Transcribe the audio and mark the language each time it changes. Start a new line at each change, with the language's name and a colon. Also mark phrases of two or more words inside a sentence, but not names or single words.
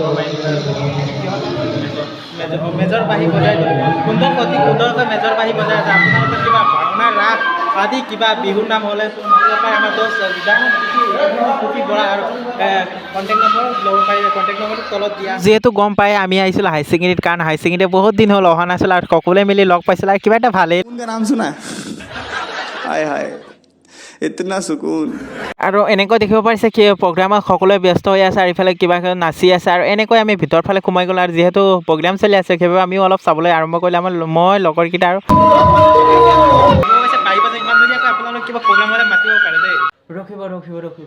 Assamese: মেজৰ বাঢ়ি বজাই সুন্দৰ অতি সুন্দৰকৈ মেজৰ বাঢ়ি বজাই আছে। আপোনালোকে কিবা ভাওনা ৰাস আদি কিবা বিহুৰ নাম হ'লে আমাৰ দোস্ত পুথি বৰা আৰু
English: contact number
Assamese: ল'ব পাৰিব।
English: contact number
Assamese: তলত দিয়া। যিহেতু গম পাই আমি আহিছিলোঁ হাই ছেকেণ্ডেৰীত, কাৰণ হাই ছেকেণ্ডেৰী বহুত দিন হ'ল অহা নাছিল আৰু সকলোৱে মিলি লগ পাইছিল আৰু কিবা এটা ভালেই।
Hindi: उनका नाम सुना हाय हाय इतना सुकून
Assamese: আৰু এনেকৈ দেখিব পাৰিছে কি প্ৰগ্ৰামত সকলোৱে ব্যস্ত হৈ আছে আৰু ইফালে কিবা নাচি আছে আৰু এনেকৈ আমি ভিতৰৰ ফালে সোমাই গ'লোঁ আৰু যিহেতু প্ৰগ্ৰাম চলি আছে সেইবাবে আমিও অলপ চাবলৈ আৰম্ভ কৰিলোঁ। আমাৰ মই লগৰকেইটা আৰু পাৰিব যে ইমান ধুনীয়াকৈ আপোনালোক কিবা প্ৰগ্ৰাম হ'লে মাতিব পাৰে দেই। ৰখিব।